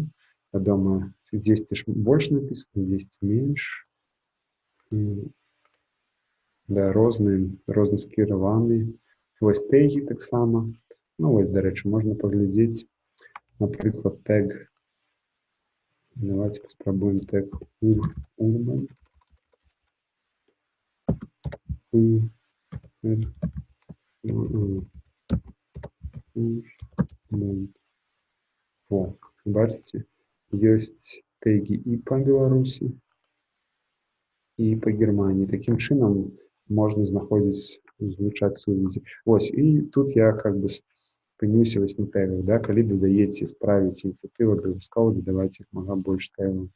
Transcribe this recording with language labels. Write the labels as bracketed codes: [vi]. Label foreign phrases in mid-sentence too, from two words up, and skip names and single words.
[be] Вядома, дзесьці больш напісана, дзесьці менш. Да, розны скіраваны. Вось тэгі таксама. Ну, вось, дарэчы, можна паглядзець, напрыклад, тег. Давайте паспрабуем тег Urban. О, бачыце, ёсць теги і па Беларусі, і па Германії. Такім чынам можна знаходзіць, злучаць сувязі. Вось, і тут я [ru] как бы [be] спыніўся вось на тегах, да, калі дадаеце, справіць ініцыятыву, абавязкова дадаваць іх мага больш тегаў.